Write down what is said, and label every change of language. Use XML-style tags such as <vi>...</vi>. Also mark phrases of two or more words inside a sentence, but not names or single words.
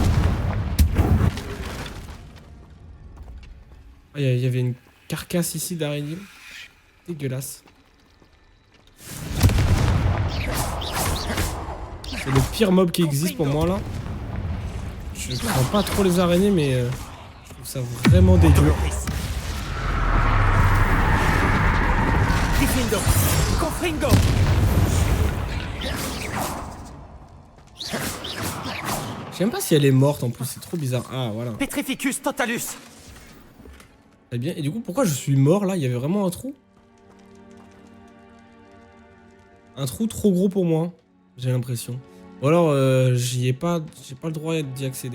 <fr>Ah, il y avait une carcasse ici d'araignée. Dégueulasse. C'est le pire mob qui existe pour moi là. Je prends pas trop les araignées mais je trouve ça vraiment dégueu. Montoloris. Diffindo. Confringo. Je sais même pas si elle est morte en plus, c'est trop bizarre. Ah voilà. Petrificus totalus. Très bien. Et du coup, pourquoi je suis mort là? Il y avait vraiment un trou? Un trou trop gros pour moi, j'ai l'impression. Ou alors, j'ai pas le droit d'y accéder.</fr>